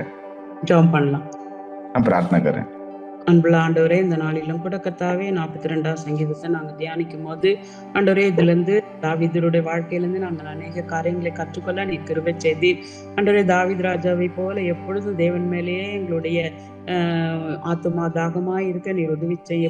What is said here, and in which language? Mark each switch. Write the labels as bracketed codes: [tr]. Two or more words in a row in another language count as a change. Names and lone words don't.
[ta] ஜெபம் பண்ணலாம். [hi] हम प्रार्थना करें। [ta] அன்புள்ள ஆண்டவரே, இந்த நாளிலும் கூட கர்த்தாவே 42ஆம் சங்கீதத்தை நாங்க தியானிக்கும் போது ஆண்டவரே, இதுல இருந்து தாவீதுடைய வாழ்க்கையிலிருந்து நாங்கள் அநேக காரியங்களை கற்றுக்கொள்ள நீர் கிருபை செய்தீர். ஆண்டவரே, தாவீது ராஜாவை போல எப்பொழுதும் தேவன் மேலேயே எங்களுடைய ஆத்துமா தாகமாய் இருக்க நீர் உதவி செய்ய.